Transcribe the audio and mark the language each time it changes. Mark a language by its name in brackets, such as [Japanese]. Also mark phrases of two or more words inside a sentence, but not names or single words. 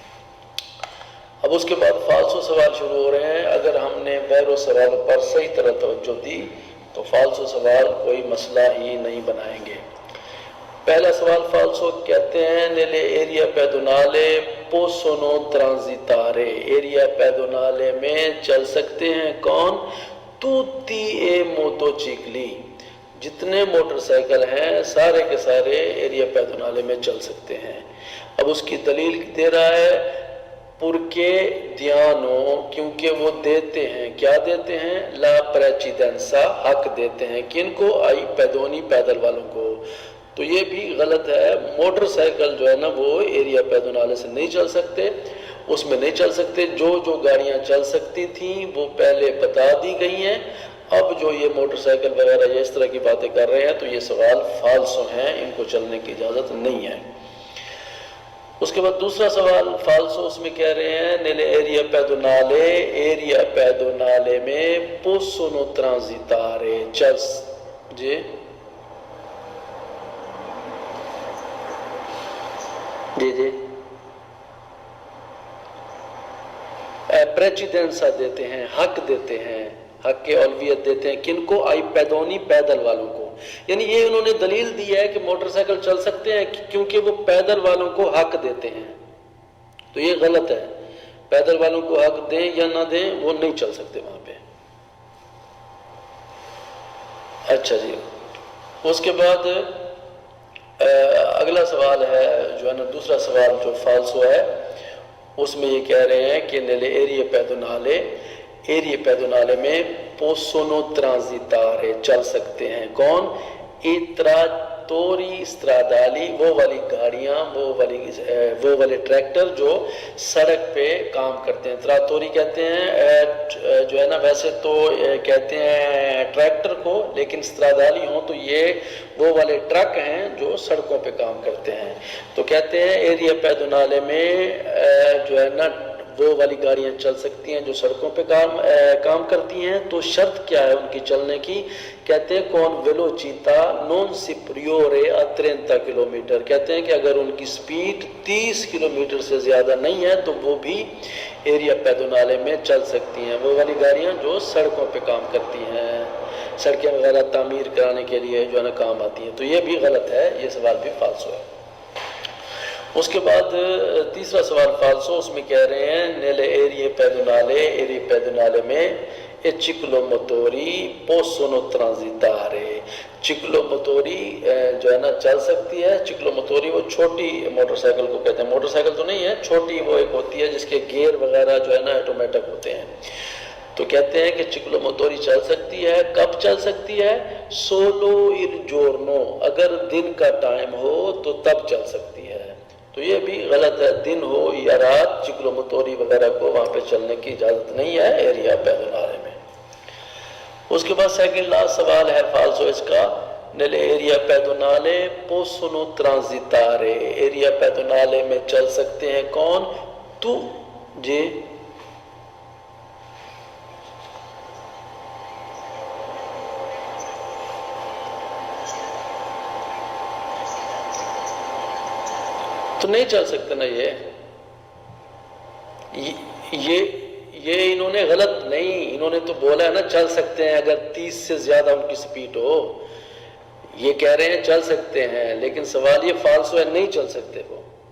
[Urdu] اب اس کے بعد فالسو سوال شروع ہو رہے ہیں۔ اگر ہم نے ویرو سوال پر صحیح طرح توجہ دی تو فالسو سوال کوئی مسئلہ ہی نہیں بنائیں گے۔ پہلا سوال فالسو کہتے ہیں [Italian] nelle area pedonale possono transitare, area pedonale [Urdu] میں چل سکتے ہیں کون؟ [Italian] tutti e motocicli، [Urdu] جتنے موٹر سائیکل ہیں سارے کے سارے [Italian] area pedonale [Urdu] میں چل سکتے ہیں۔ اب اس کی دلیل دے رہا ہے [Italian] perché danno, [Urdu] کیونکہ وہ دیتے ہیں، کیا دیتے ہیں؟ [Italian] la precedenza, [Urdu] حق دیتے ہیں، کن کو؟ [Italian] ai pedoni, [Urdu] پیدل والوں کو۔ تو یہ بھی غلط ہے، موٹر سائیکل جو ہے نا وہ [Italian] area pedonale [Urdu] سے نہیں چل سکتے، اس میں نہیں چل سکتے۔ جو گاڑیاں چل سکتی تھیں وہ پہلے بتا دی گئی ہیں، اب جو یہ موٹر سائیکل وغیرہ یہ اس طرح کی باتیں کر رہے ہیں تو یہ سوال فالسو ہیں، ان کو چلنے کی اجازت نہیں ہے۔ اس کے بعد دوسرا سوال فالسو، اس میں کہہ رہے ہیں [Italian] nelle area pedonale، area pedonale میں possono transitare، [Urdu] جی پریچیدنسا دیتے ہیں، حق دیتے ہیں، حق کے اولویت دیتے ہیں، کن کو؟ [Italian] ai pedoni, [Urdu] پیدل والوں کو۔ یعنی یہ انہوں نے دلیل دی ہے کہ موٹر سائیکل چل سکتے ہیں کیونکہ وہ پیدل والوں کو حق دیتے ہیں، تو یہ غلط ہے، پیدل والوں کو حق دیں یا نہ دیں وہ نہیں چل سکتے وہاں پہ۔ اچھا جی، اس کے بعد اگلا سوال ہے جو ہے نا دوسرا سوال جو فالسو ہے، اس میں یہ کہہ رہے ہیں کہ [Italian] nelle area pedonale، area pedonale میں possono transitare، [Urdu] چل سکتے ہیں کون؟ [Italian] trattori stradali، [Urdu] وہ والی گاڑیاں، وہ والے ٹریکٹر جو سڑک پہ کام کرتے ہیں۔ تراتوری کہتے ہیں جو ہے نا ویسے تو کہتے ہیں ٹریکٹر کو، لیکن استرادالی ہوں تو یہ وہ والے ٹرک ہیں جو سڑکوں پہ کام کرتے ہیں۔ تو کہتے ہیں [Italian] area pedonale [Urdu] میں جو ہے نا وہ والی گاڑیاں چل سکتی ہیں جو سڑکوں پہ کام کرتی ہیں۔ تو شرط کیا ہے ان کی چلنے کی؟ کہتے ہیں [Italian] con velocità non superiore a 30 [Urdu] کلومیٹر، کہتے ہیں کہ اگر ان کی سپیڈ 30 کلومیٹر سے زیادہ نہیں ہے تو وہ بھی [Italian] area pedonale [Urdu] میں چل سکتی ہیں، وہ والی گاڑیاں جو سڑکوں پہ کام کرتی ہیں، سڑکیں وغیرہ تعمیر کرانے کے لیے جو ہے نا کام آتی ہیں۔ تو یہ بھی غلط ہے، یہ سوال بھی فالسو ہے۔ اس کے بعد تیسرا سوال فالسو، اس میں کہہ رہے ہیں [Italian] nelle area pedonale، area pedonale میں ciclomotori possono transitare، [Urdu] چکلوموتوری جو ہے نا چل سکتی ہے۔ چکلوموتوری وہ چھوٹی موٹر سائیکل کو کہتے ہیں، موٹر سائیکل تو نہیں ہے، چھوٹی وہ ایک ہوتی ہے جس کے گیئر وغیرہ جو ہے نا آٹومیٹک ہوتے ہیں۔ تو کہتے ہیں کہ چکلوموتوری چل سکتی ہے، کب چل سکتی ہے؟ [Italian] solo il giorno، [Urdu] اگر دن کا ٹائم ہو تو تب چل سکتی ہے۔ تو یہ بھی غلط ہے، دن ہو یا رات چکلوموتوری وغیرہ کو وہاں پہ چلنے کی اجازت نہیں ہے [Italian] area pedonale [Urdu] میں۔ اس کے بعد سیکنڈ لاسٹ سوال ہے فالسو اس کا، [Italian] nelle area pedonale possono transitare، area pedonale [Urdu] میں چل سکتے ہیں کون؟ تو جی تو نہیں چل سکتے نا، یہ انہوں نے غلط نہیں، انہوں نے تو بولا ہے نا چل سکتے ہیں اگر 30 سے زیادہ ان کی سپیڈ ہو، یہ کہہ رہے ہیں چل سکتے ہیں، لیکن سوال یہ فالسو ہے، نہیں چل سکتے وہ۔